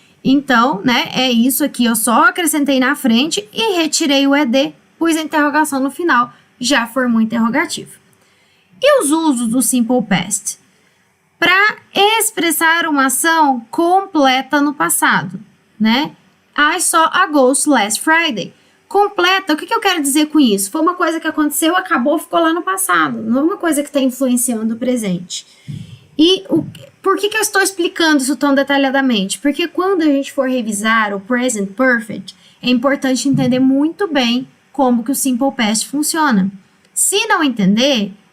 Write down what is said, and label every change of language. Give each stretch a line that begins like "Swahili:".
Portuguese: Então, né, é isso aqui. Eu só acrescentei na frente e retirei o ed, pus a interrogação no final, já formou interrogativo. E os usos do Simple Past? Para expressar uma ação completa no passado, né?
English: I saw a ghost last Friday.
Portuguese: Completa, o que eu quero dizer com isso? Foi uma coisa que aconteceu, acabou, ficou lá no passado. Não é uma coisa que está influenciando o presente. E por que eu estou explicando isso tão detalhadamente? Porque quando a gente for revisar o Present Perfect, é importante entender muito bem como que o Simple Past funciona. Se não entender,